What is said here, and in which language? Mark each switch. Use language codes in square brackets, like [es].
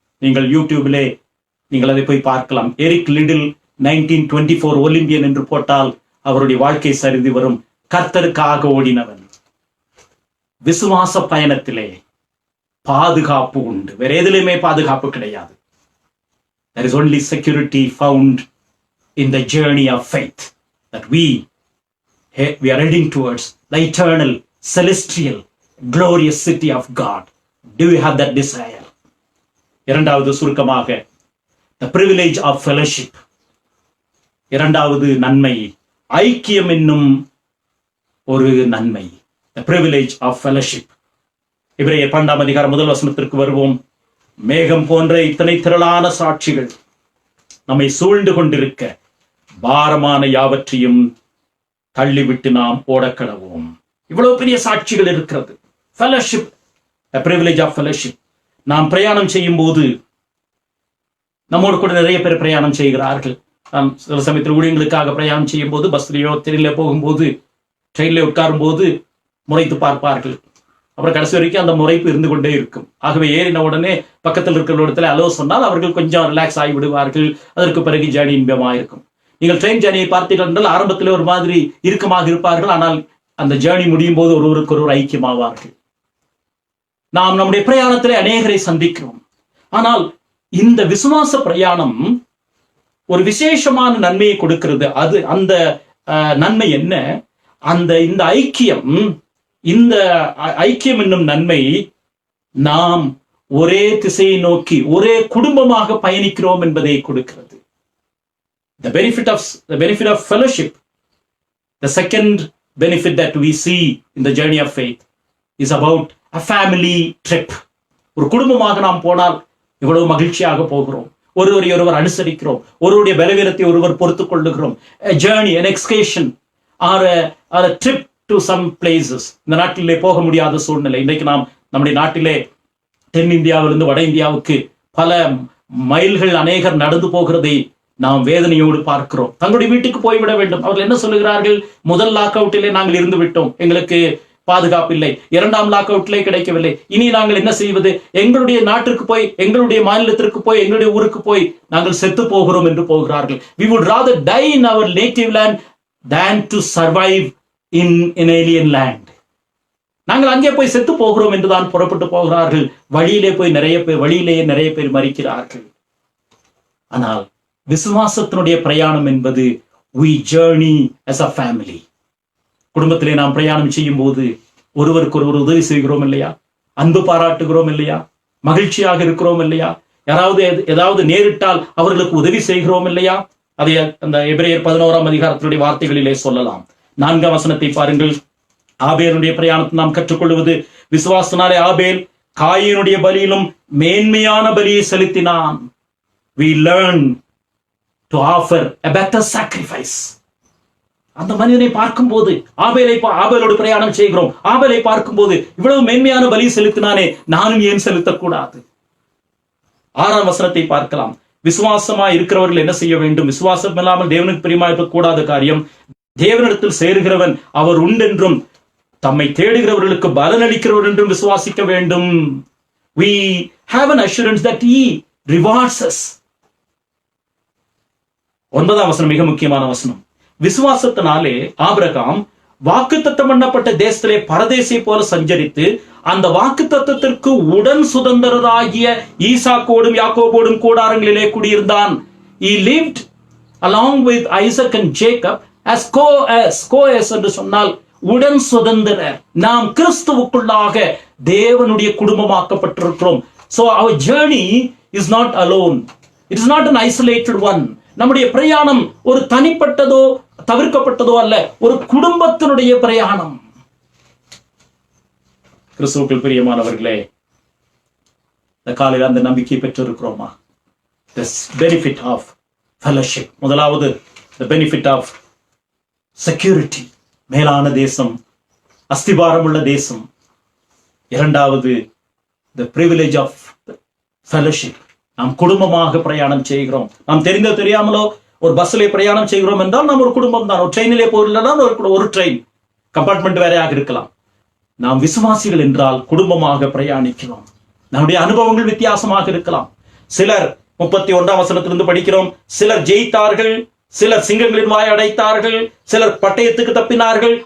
[ta] நீங்கள் யூடியூபிலே நீங்கள் அதை போய் பார்க்கலாம். எரிக் லிடில் 1924 ஒலிம்பியன் என்று போட்டால் அவருடைய வாழ்க்கை சரிந்து வரும். கர்த்தருக்காக ஓடினவன். விசுவாச பயணத்திலே பாதுகாப்பு உண்டு, வேற எதிலுமே பாதுகாப்பு கிடையாது. [en] There is only security found in the journey of faith that we are heading towards the eternal, celestial, glorious city of God. Do you have that desire? [ta] இரண்டாவது சுருக்கமாக [en] the privilege of fellowship. [ta] இரண்டாவது நன்மை ஐக்கியம் என்னும் ஒரு நன்மை, [en] the privilege of fellowship. [ta] எபிரேயர் 12ஆம் அதிகாரம் 1 வசனத்திற்கு வருவோம். மேகம் போன்ற இத்தனை திரளான சாட்சிகள் நம்மை சூழ்ந்து கொண்டிருக்க பாரமான யாவற்றையும் தள்ளிவிட்டு நாம் ஓடக்கடவோம். இவ்வளவு பெரிய சாட்சிகள் இருக்கிறது. [en] fellowship, a privilege of fellowship. [ta] நாம் பிரயாணம் செய்யும் போது நம்மோடு கூட நிறைய பேர் பிரயாணம் செய்கிறார்கள். நாம் சில சமயத்தில் ஊழியங்களுக்காக பிரயாணம் செய்யும் போது பஸ்லயோ ட்ரெயின்ல போகும்போது, ட்ரெயின்ல உட்காரும் போது முறைத்து பார்ப்பார்கள். அப்புறம் கடைசி வரைக்கும் அந்த முறைப்பு இருந்து கொண்டே இருக்கும். ஆகவே ஏறின உடனே பக்கத்தில் இருக்கிற இடத்துல அலோ சொன்னால் அவர்கள் கொஞ்சம் ரிலாக்ஸ் ஆகி விடுவார்கள். அதற்கு பிறகு ஜேர்னி இன்பமாக இருக்கும். நீங்கள் ட்ரெயின் ஜேர்னியை பார்த்தீர்கள் என்றால் ஆரம்பத்தில் ஒரு மாதிரி இறுக்கமாக இருப்பார்கள். ஆனால் அந்த ஜேர்னி முடியும் போது ஒருவருக்கு ஒருவர் ஐக்கியமாவார்கள். நாம் நம்முடைய பிரயாணத்திலே அநேகரை சந்திக்கிறோம். ஆனால் இந்த விசுவாச பிரயாணம் ஒரு விசேஷமான நன்மையை கொடுக்கிறது. அது அந்த நன்மை என்ன? இந்த ஐக்கியம், இந்த ஐக்கியம் என்னும் நன்மை நாம் ஒரே திசையை நோக்கி ஒரே குடும்பமாக பயணிக்கிறோம் என்பதை கொடுக்கிறது. [en] The benefit of fellowship, the second benefit that we see in the journey of faith is about a family trip. [ta] ஒரு குடும்பமாக நாம் போனால் எவ்வளவு மகிழ்ச்சியாக போகிறோம். ஒருவர் அனுசரிக்கிறோம். ஒருவருடைய பலவீனத்தை ஒருவர் பொறுத்துக் கொள்ளுகிறோம். [en] A journey, an excursion or a trip to some places. [ta] இந்த நாட்டிலே போக முடியாத சூழ்நிலை. இன்றைக்கு நாம் நம்முடைய நாட்டிலே தென்னிந்தியாவிலிருந்து வட இந்தியாவுக்கு பல மைல்கள் அநேகர் நடந்து போகிறதை நாம் வேதனையோடு பார்க்கிறோம். தங்களுடைய வீட்டுக்கு போய்விட வேண்டும். அவர்கள் என்ன சொல்லுகிறார்கள்? முதல் லாக் அவுட்டிலே நாங்கள் இருந்து விட்டோம், எங்களுக்கு பாதுகாப்பு இல்லை. இரண்டாம் லாக் அவுட்லே கிடைக்கவில்லை. இனி நாங்கள் என்ன செய்வது? எங்களுடைய நாட்டிற்கு போய், எங்களுடைய மாநிலத்திற்கு போய், எங்களுடைய ஊருக்கு போய் நாங்கள் செத்து போகிறோம் என்று போகிறார்கள். [en] We would rather die in our native land than to survive in an alien land. [ta] நாங்கள் அங்கே போய் செத்து போகிறோம் என்றுதான் புறப்பட்டு போகிறார்கள். வழியிலேயே நிறைய பேர் மரிக்கிறார்கள். ஆனால் விசுவாசத்தினுடைய பிரயாணம் என்பது [en] we journey as a family. [ta] குடும்பத்திலே நாம் பிரயாணம் செய்யும் போது ஒருவருக்கு ஒருவர் உதவி செய்கிறோம் இல்லையா? அன்பு பாராட்டுகிறோம் இல்லையா? மகிழ்ச்சியாக இருக்கிறோம் இல்லையா? ஏதாவது நேரிட்டால் அவர்களுக்கு உதவி செய்கிறோம் இல்லையா? அதை அந்த எபிரேயர் 11ஆம் அதிகாரத்தினுடைய வார்த்தைகளிலே சொல்லலாம். 4ஆம் வசனத்தை பாருங்கள். ஆபேலுடைய பிரயாணத்தை நாம் கற்றுக்கொள்வது, விசுவாசனாலே ஆபேல் காயினுடைய பலியிலும் மேன்மையான பலியை செலுத்தினான். [en] We learn to offer a better sacrifice. [ta] அந்த மனிதனை பார்க்கும்போது, ஆபேலோடு பிரயாணம் செய்கிறோம். ஆபேலை பார்க்கும்போது இவ்வளவு மேன்மையான பலி செலுத்தினானே, நானும் ஏன் செலுத்தக்கூடாது? 6ஆம் வசனத்தை பார்க்கலாம். விசுவாசமாய் இருக்கிறவர்கள் என்ன செய்ய வேண்டும்? விசுவாசம் இல்லாமல் தேவனுக்கு பிரியமாய் இருக்கக்கூடாத காரியம். தேவனிடத்தில் சேருகிறவன் அவர் உண்டென்றும் தம்மை தேடுகிறவர்களுக்கு பலன் அளிக்கிறவர் என்றும் விசுவாசிக்க வேண்டும். [en] We have an assurance that he rewards us. [ta] 9ஆம் வசனம் மிக முக்கியமான வசனம். விசுவாசத்தினாலே ஆபிரகாம் வாக்குத்தத்தம் பண்ணப்பட்ட தேசத்திலே பரதேசி போல சஞ்சரித்து அந்த வாக்குத்தத்தத்திற்கு உடன் சுதந்திரராகிய ஈசாக்கோடும் யாக்கோபோடும் கூடாரங்களிலே குடியிருந்தான். [en] He lived along with Isaac and Jacob as co-heirs [ta] என்று சொன்னால் உடன் சுதந்திரர். நாம் கிறிஸ்துவுக்குள்ளாக தேவனுடைய குடும்பமாக்கப்பட்டிருக்கிறோம். [en] So our journey is not alone. It is not an isolated one. [ta] நம்முடைய பிரயாணம் ஒரு தனிப்பட்டதோ தவிர்க்கப்பட்டதோ அல்ல, ஒரு குடும்பத்தினுடைய பிரயாணம். கிறிஸ்துவுக்குள் பிரியமானவர்களே, இந்த காலையில் அந்த நம்பிக்கை பெற்றிருக்கிறோமா? [en] The benefit of fellowship. [ta] முதலாவது [en] the benefit of security, [ta] மேலான தேசம், அஸ்திபாரம் உள்ள தேசம். இரண்டாவது [en] the privilege of fellowship. [ta] நாம் குடும்பமாக பிரயாணம் செய்கிறோம். நாம் தெரிந்தோ தெரியாமலோ ஒரு பஸ்ஸிலே பிரயாணம் செய்கிறோம் என்றால் நாம் ஒரு குடும்பம் தான். ஒரு ட்ரெயினிலே போகிறோம், ஒரு ட்ரெயின் கம்பார்ட்மெண்ட் வேறையாக இருக்கலாம். நாம் விசுவாசிகள் என்றால் குடும்பமாக பிரயாணிக்கிறோம். நம்முடைய அனுபவங்கள் வித்தியாசமாக இருக்கலாம். சிலர் 31ஆம் வசனத்திலிருந்து படிக்கிறோம், சிலர் ஜெயித்தார்கள், சிலர் சிங்கங்களின் வாய் அடைத்தார்கள், சிலர் பட்டயத்துக்கு தப்பினார்கள்.